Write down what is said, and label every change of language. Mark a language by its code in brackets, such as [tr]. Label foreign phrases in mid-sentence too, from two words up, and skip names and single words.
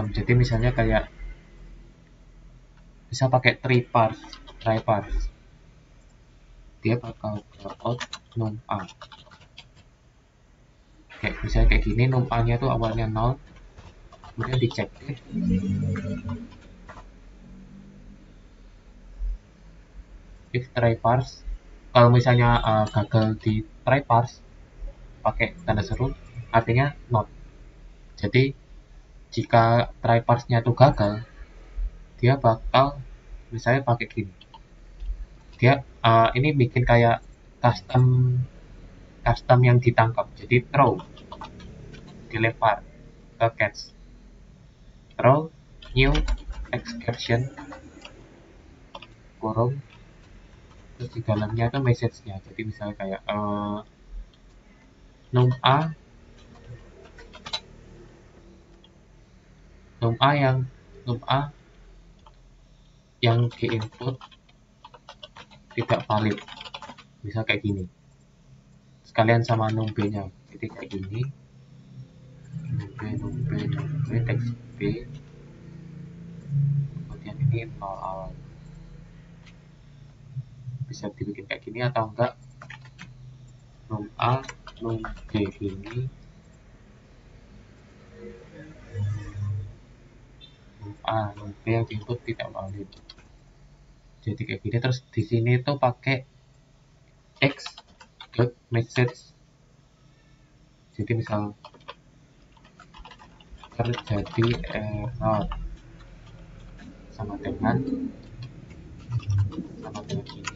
[id] Jadi misalnya kayak bisa pakai [en] try parse. [id] Dia bakal out num A. Kayak misalnya kayak gini, num A-nya tuh awalnya 0, kemudian dicek. [en] If try parse, [id] kalau misalnya gagal di [en] try parse, [id] pakai tanda seru, artinya not. Jadi jika [en] try parse- [id] nya tuh gagal, dia bakal misalnya pakai gini. Dia ini bikin kayak custom yang ditangkap. Jadi throw, dilempar ke catch, [en] throw new exception, [id] kurung, terus di dalamnya itu message-nya. Jadi misalnya kayak num A yang di input tidak valid, misal kayak gini, sekalian sama num B-nya. Jadi kayak gini, num B teks B, kemudian ini 0 awal. Bisa dibikin kayak gini atau enggak num A, num B ini, num A, num B yang diinput tidak valid. Jadi kayak gini. Terus di sini tuh pakai [en] x dot message. [id] Jadi misal terjadi error sama dengan ini.